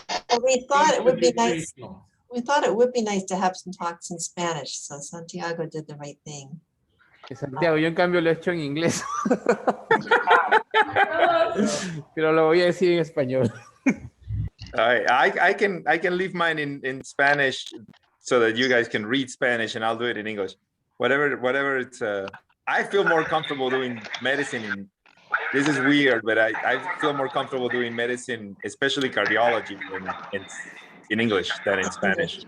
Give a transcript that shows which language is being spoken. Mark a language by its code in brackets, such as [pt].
[en] Well, we thought it would be nice. We thought it would be nice to have some talks in Spanish, so Santiago did the right thing. [es] Santiago, yo en cambio lo he hecho en inglés. Pero lo voy a decir en español. [en] I can leave mine in Spanish so that you guys can read Spanish, and I'll do it in English. Whatever it's. I feel more comfortable doing medicine. This is weird, but I feel more comfortable doing medicine, especially cardiology, in English than in Spanish.